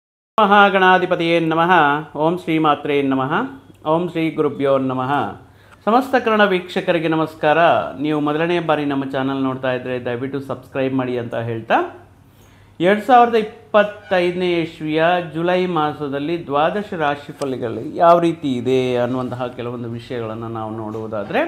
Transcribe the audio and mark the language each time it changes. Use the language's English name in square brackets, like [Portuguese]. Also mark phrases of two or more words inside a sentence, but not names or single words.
[Sanskrit] ಮಹಾಗಣಾಧಿಪತಿಯೇ ನಮಃ. ಓಂ ಶ್ರೀ ಮಾತ್ರೇ ನಮಃ. ಓಂ ಶ್ರೀ ಗುರುಭ್ಯೋ ನಮಃ. [Kannada] ಸಮಸ್ತ ಕನ್ನಡ ವೀಕ್ಷಕರಿಗೆ ನಮಸ್ಕಾರ. ನೀವು ಮೊದಲನೇ ಬಾರಿ ನಮ್ಮ ಚಾನಲ್ ನೋಡ್ತಾ ಇದ್ದರೆ ದಯವಿಟ್ಟು ಸಬ್ಸ್ಕ್ರೈಬ್ ಮಾಡಿ ಅಂತ ಹೇಳ್ತಾ 2025ನೇ ಇಸ್ವಿಯ ಜುಲೈ ಮಾಸದಲ್ಲಿ ದ್ವಾದಶ ರಾಶಿ ಫಲಗಳು ಯಾವ ರೀತಿ ಇದೆ ಅನ್ನುವಂತಹ ಕೆಲವೊಂದು ವಿಷಯಗಳನ್ನು ನಾವು ನೋಡುವುದಾದರೆ,